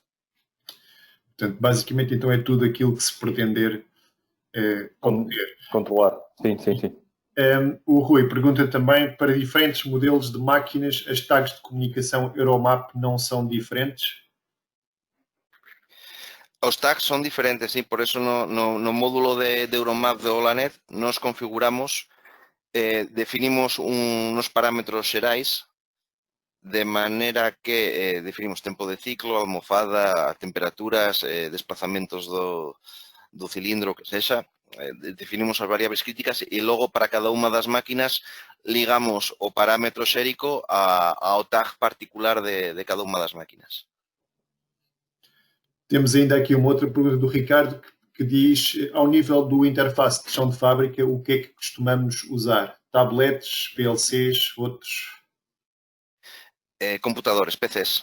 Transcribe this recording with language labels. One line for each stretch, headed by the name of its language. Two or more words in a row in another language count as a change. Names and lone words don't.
Portuguese: Portanto, basicamente, então, é tudo aquilo que se pretender controlar. Sim. O Rui pergunta também, para diferentes modelos de máquinas, as tags de comunicação Euromap não são diferentes?
Galician: Os tags son diferentes, sí,
Spanish: por eso
Galician: no módulo de Euromap de Olanet nos configuramos, definimos unos parámetros xerais de maneira que definimos tempo de ciclo, almofada, temperaturas, desplazamentos do cilindro, que sexa, definimos as variables críticas e logo para cada unha das máquinas ligamos o parámetro xérico ao tag particular de cada unha das máquinas.
Portuguese: Temos ainda aqui uma outra pergunta do Ricardo que diz, ao nível do interface de chão de fábrica, o que é que costumamos usar? Tabletes, PLCs, outros? Computadores, PCs.